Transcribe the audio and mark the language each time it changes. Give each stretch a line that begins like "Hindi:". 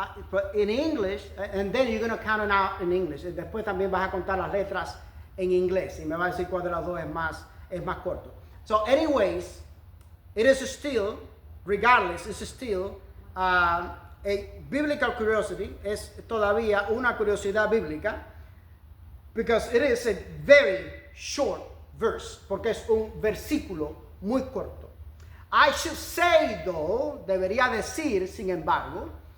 English: But in English, and then you're going to count it out in English.
Spanish: Después también vas a contar las letras en inglés y me va a decir cuál de las dos es más corto.
English: So anyways, it is still, regardless, it's still a biblical curiosity.
Spanish: Es todavía una curiosidad bíblica,
English: because it is a very short verse,
Spanish: porque es un versículo muy corto.
English: I should say, though,
Spanish: debería decir, sin embargo,